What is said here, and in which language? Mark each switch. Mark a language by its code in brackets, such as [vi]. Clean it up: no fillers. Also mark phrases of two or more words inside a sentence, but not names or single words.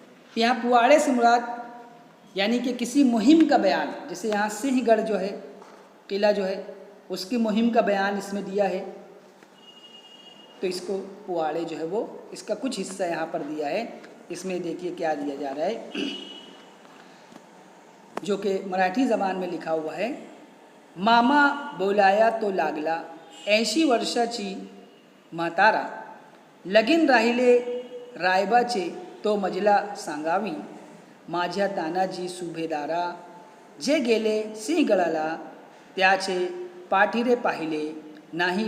[ur] یہاں پواڑے سے مراد یعنی کہ کسی مہم کا بیان، جیسے یہاں سنہ گڑھ جو ہے قلعہ جو ہے اس کی مہم کا بیان اس میں دیا ہے، تو اس کو پواڑے جو ہے وہ اس کا کچھ حصہ یہاں پر دیا ہے۔ اس میں دیکھیے کیا دیا جا رہا ہے، جو کہ مراٹھی زبان میں لکھا ہوا ہے۔ [mr] मामा बोलाया तो लागला 80 वर्षाची म्हातारा, लगीन राहिले रायबाचे तो मजला सांगावी, माझ्या तानाजी सुभेदारा, जे गेले सिंहगडाला त्याचे पाठीरे पाहिले नाही